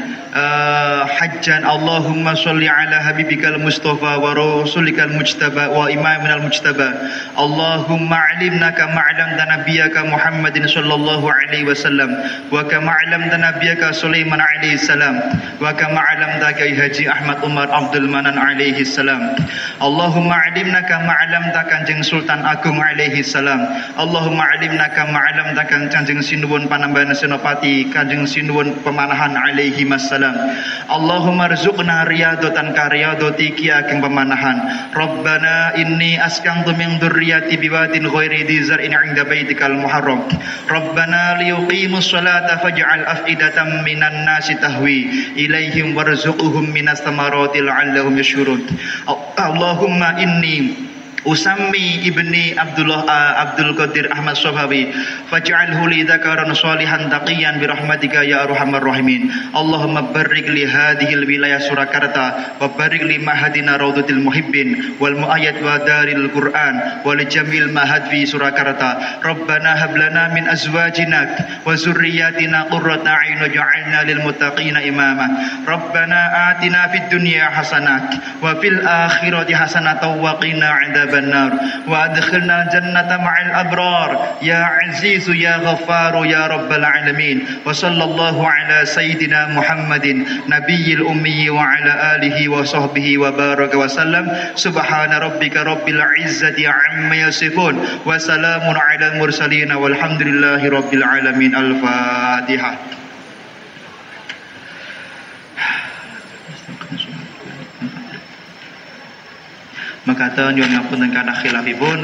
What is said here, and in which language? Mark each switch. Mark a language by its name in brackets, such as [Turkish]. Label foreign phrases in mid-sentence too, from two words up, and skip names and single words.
[Arabic] حجا اللهم صل على حبيبك المصطفى ورسولك المجتبى وإمامنا المجتبى اللهم علمنا كما علمت نبيك محمد صلى الله عليه وسلم وكما علمت نبيك سليمان عليه السلام وكما علمت Haji Ahmad Umar Abdul Manan عليه السلام اللهم علمنا كما علمت Kanjeng Sultan Agung عليه السلام اللهم علمنا كما علمت Kanjeng Sinuwun Panambahan Senopati Kanjeng Sinuwun Pemanahan عليهما السلام اللهم ارزقنا رياضة كرياضة ki ageng pemanahan ربنا إني أسكنت من ذريتي بواد غير ذي زرع عند بيتك المحرم ربنا ليقيموا الصلاة فاجعل أفئدة من الناس تهوي إليهم وارزقهم من الثمرات لعلهم يشكرون اللهم إني Usami ibni Abdul Qadir Ahmad Sofawi فاجعله لي ذكرا صالحا تقيا برحمتك يا أرحم الراحمين اللهم بارك لي هذه الولاية Surakarta wa بارك لي معاهدنا روضة المحبين والمؤيد ودار القرآن ولجميع المعاهد في Surakarta ربنا هب لنا من أزواجنا وذرياتنا قرة أعين واجعلنا للمتقين إماما ربنا آتنا في الدنيا حسنة وفي الآخرة حسنة وقنا عذاب النار وأدخلنا الجنة مع الأبرار يا عزيز يا غفار يا رب العالمين وصلى الله على سيدنا محمد نبي الأمي وعلى آله وصحبه وبارك وسلم سبحان ربك رب العزة عما يصفون وسلام على المرسلين والحمد لله رب العالمين الفاتحة [Javanese] Makata nyuwun ngapunten kana khilafipun.